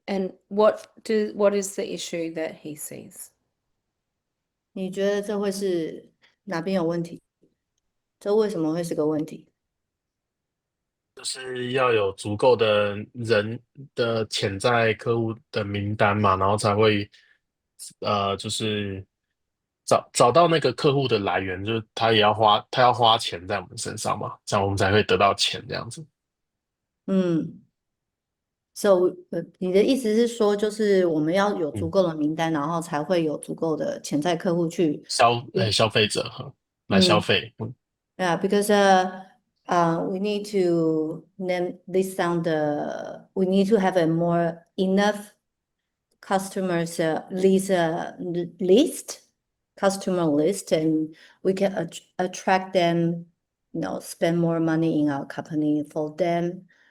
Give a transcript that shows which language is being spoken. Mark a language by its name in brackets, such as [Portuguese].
[English] And what is the issue that he sees? [Chinese] 你觉得这会是哪边有问题？这为什么会是个问题？就是要有足够的人的潜在客户的名单嘛，然后才会就是找到那个客户的来源，就是他要花钱在我们身上嘛，这样我们才会得到钱这样子。 So 你的意思是说，就是我们要有足够的名单，然后才会有足够的潜在客户去消费者来消费。 [English] Yeah, because we need to list down we need to have a more enough customers customer list, and we can attract them, spend more money in our company for them.